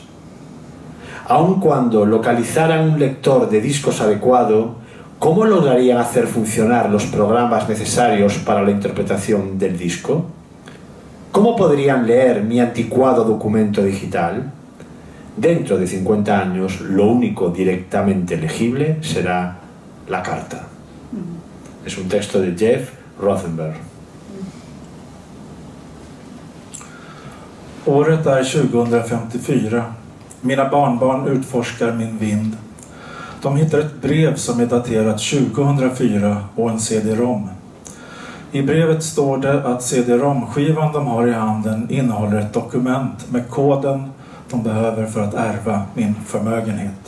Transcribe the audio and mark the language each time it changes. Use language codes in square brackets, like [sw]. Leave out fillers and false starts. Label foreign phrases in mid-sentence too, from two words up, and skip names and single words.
[es] Aun cuando localizaran un lector de discos adecuado, ¿cómo lograrían hacer funcionar los programas necesarios para la interpretación del disco? ¿Cómo podrían leer mi anticuado documento digital? Dentro de 50 años, lo único directamente legible será la carta. Es un texto de Jeff Rothenberg. [sv] Året är 2054. Mina barnbarn utforskar min vind. De hittar ett brev som är daterat 2004 och en CD-ROM. I brevet står det att CD-ROM-skivan de har i handen innehåller ett dokument med koden de behöver för att ärva min förmögenhet.